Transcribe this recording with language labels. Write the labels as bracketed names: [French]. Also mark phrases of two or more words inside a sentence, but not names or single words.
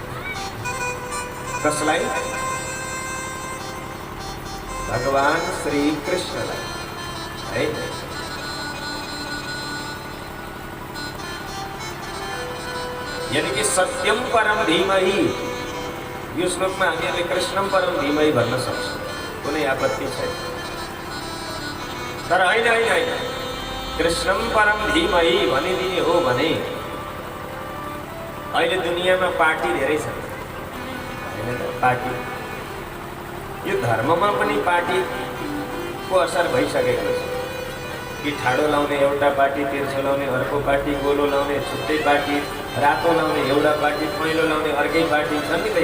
[Nepali] कसलाई? भगवान श्री कृष्णलाई है। यानी कि [Sanskrit] सत्यम परम धीमहि। [Nepali] यो श्लोकमा हामीहरूले [Sanskrit] कृष्णम परम धीमहि [Nepali] भन्न सक्छौँ, कुनै आपत्ति छैन। तर होइन होइन होइन, [Sanskrit] कृष्णम परम धीमहि [Nepali] भनिदिने हो भने अहिले दुनियाँमा पार्टी धेरै छन् हैन त? पार्टी, यो धर्ममा पनि पार्टीको असर भइसकेको छ कि ठाडो लाउने एउटा पार्टी, तिर्छो लाउने अर्को पार्टी, गोलो लाउने छुट्टै पार्टी, रातो लाउने एउटा पार्टी, पहेँलो लाउने अर्कै पार्टी छन् नि त?